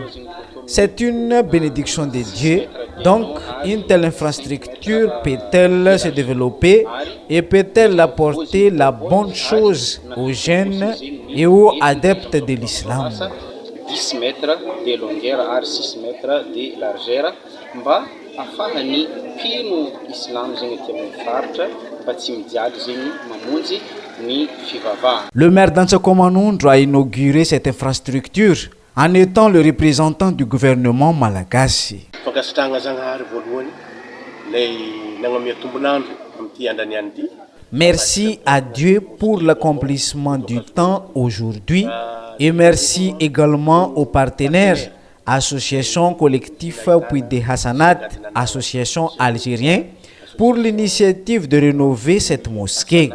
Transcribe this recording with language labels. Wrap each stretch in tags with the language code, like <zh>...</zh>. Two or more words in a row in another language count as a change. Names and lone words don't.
<fr>C'est une bénédiction de Dieu, donc une telle infrastructure peut-elle se développer et peut-elle apporter la bonne chose aux jeunes et aux adeptes de l'islam. 10 mètres de longueur à 6 mètres de largeur.</fr> <mg>Afahany pino islam zegny aty amin'ny faritra mba tsy midiady zegny mamonjy ny fivavahana.</mg> <fr>Le maire d'Antsakomanondre a inauguré cette infrastructure en étant le représentant du gouvernement malagasy.</fr> <mg>Fankasitrahana Zagnahary voalohany lay nagnamia tombonandro amin'ity andaniany ity.</mg> <fr>Merci à Dieu pour l'accomplissement du temps aujourd'hui et merci également aux partenaires, Association collective Puy de Hassanat, Association algérienne, pour l'initiative de rénover cette mosquée.</fr>